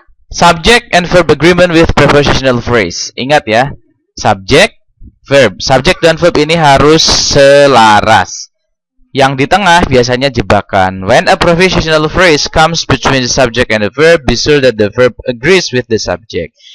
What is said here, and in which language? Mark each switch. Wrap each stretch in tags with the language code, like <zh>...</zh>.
<en>Subject and verb agreement with prepositional phrase.</en> <id>Ingat ya, subject, verb. Subjek dan verb ini harus selaras. Yang di tengah biasanya jebakan.</id> <en>When a prepositional phrase comes between the subject and the verb, be sure that the verb agrees with the subject.</en>